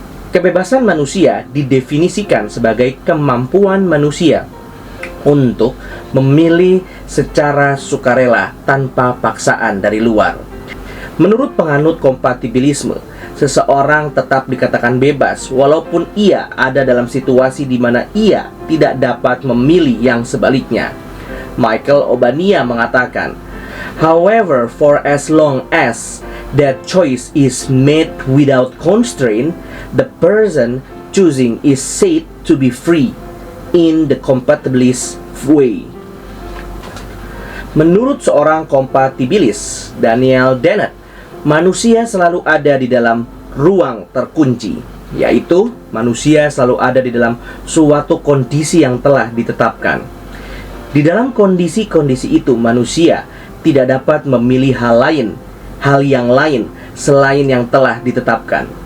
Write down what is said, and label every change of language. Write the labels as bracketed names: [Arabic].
[Indonesian] Kebebasan manusia didefinisikan sebagai kemampuan manusia untuk memilih secara sukarela tanpa paksaan dari luar. Menurut penganut kompatibilisme, seseorang tetap dikatakan bebas walaupun ia ada dalam situasi di mana ia tidak dapat memilih yang sebaliknya. [English] Michael Obania [Indonesian] mengatakan, [English] however, for as long as that choice is made without constraint, the person choosing is said to be free in the compatibilist way. [Indonesian] Menurut seorang kompatibilis, Daniel Dennett, manusia selalu ada di dalam ruang terkunci, yaitu manusia selalu ada di dalam suatu kondisi yang telah ditetapkan. Di dalam kondisi-kondisi itu, manusia tidak dapat memilih hal yang lain selain yang telah ditetapkan.